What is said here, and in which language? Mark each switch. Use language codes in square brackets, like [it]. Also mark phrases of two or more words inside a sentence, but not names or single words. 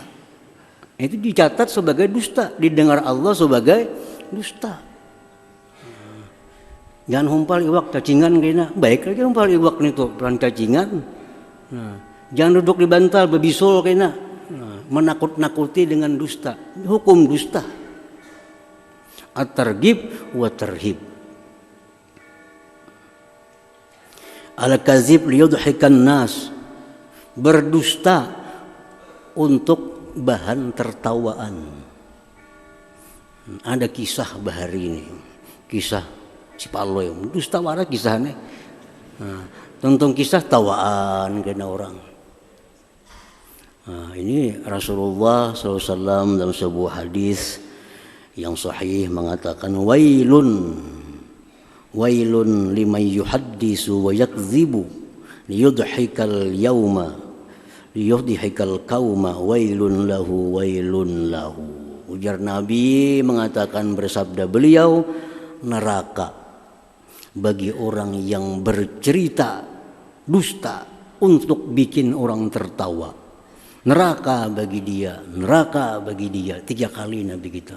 [bjn] Itu dicatat sebagai dusta, didengar Allah sebagai dusta. Jangan humpal iwak cacingan kena, baik lagi humpal iwak nih tuh peran cacingan. Nah, jangan duduk di bantal bebisul kena. Nah, menakut-nakuti dengan dusta, hukum dusta. [ar] الترغيب والترهيب. الكذب ليضحك الناس, [bjn] berdusta untuk bahan tertawaan. Ada kisah bahari ini, kisah Cipaloy, dusta waras kisahnya. Nah, tentang kisah tawaan kena orang. Nah, ini Rasulullah SAW dalam sebuah hadis yang sahih mengatakan [ar] ويل لمن يحدث ويكذب ليضحك القوم ويل له. [bjn] Ujar Nabi mengatakan, bersabda beliau, neraka bagi orang yang bercerita dusta untuk bikin orang tertawa. Neraka bagi dia, 3 kali Nabi kita.